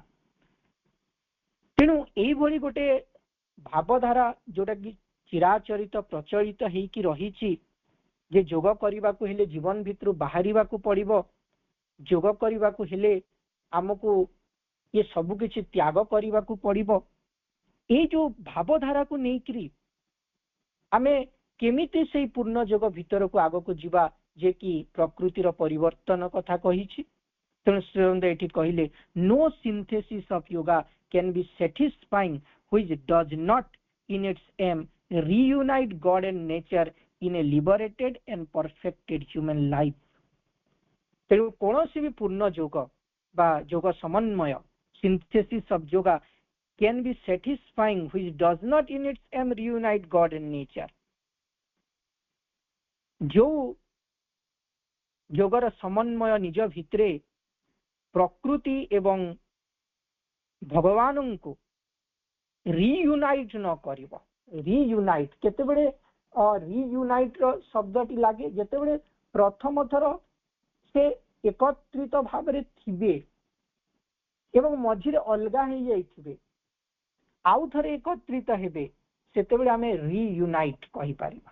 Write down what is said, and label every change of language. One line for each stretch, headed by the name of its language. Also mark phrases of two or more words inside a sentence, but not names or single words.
Odia: ତେଣୁ ଏଇଭଳି ଗୋଟେ ଭାବଧାରା ଯୋଉଟା କି ଚିରାଚରିତ ପ୍ରଚଳିତ ହେଇକି ରହିଛି ଯେ ଯୋଗ କରିବାକୁ ହେଲେ ଜୀବନ ଭିତରୁ ବାହାରିବାକୁ ପଡିବ, ଯୋଗ କରିବାକୁ ହେଲେ ଆମକୁ ଏ ସବୁ କିଛି ତ୍ୟାଗ କରିବାକୁ ପଡିବ। ଏଇ ଯୋଉ ଭାବଧାରାକୁ ନେଇକିରି ଆମେ କେମିତି ସେଇ ପୂର୍ଣ୍ଣ ଯୋଗ ଭିତରକୁ ଆଗକୁ ଯିବା, ଯେ କି ପ୍ରକୃତିର ପରିବର୍ତ୍ତନ କଥା କହିଛି। ତେଣୁ ଶ୍ରୀଅରବିନ୍ଦ ଏଠି କହିଲେ,
English: no synthesis of yoga can be satisfying which does not in its aim reunite God and nature in a liberated and perfected human life।
Odia: ତେଣୁ କୌଣସି ବି ପୂର୍ଣ୍ଣ ଯୋଗ ବା ଯୋଗ ସମନ୍ୱୟ,
English: synthesis of yoga can be satisfying which does not in its aim reunite God and nature।
Odia: ଯୋଉ ଯୋଗର ସମନ୍ୱୟ ନିଜ ଭିତରେ ପ୍ରକୃତି ଏବଂ ଭଗବାନଙ୍କୁ ରିୟୁନାଇଟ୍ ନ କରିବ। ରିୟୁନାଇଟ୍ କେତେବେଳେ ରିୟୁନାଇଟ୍ ର ଶବ୍ଦଟି ଲାଗେ ଯେତେବେଳେ ପ୍ରଥମ ଥର ସେ ଏକତ୍ରିତ ଭାବରେ ଥିବେ ଏବଂ ମଝିରେ ଅଲଗା ହେଇଯାଇଥିବେ, ଆଉ ଥରେ ଏକତ୍ରିତ ହେବେ, ସେତେବେଳେ ଆମେ ରିୟୁନାଇଟ୍ କହିପାରିବା।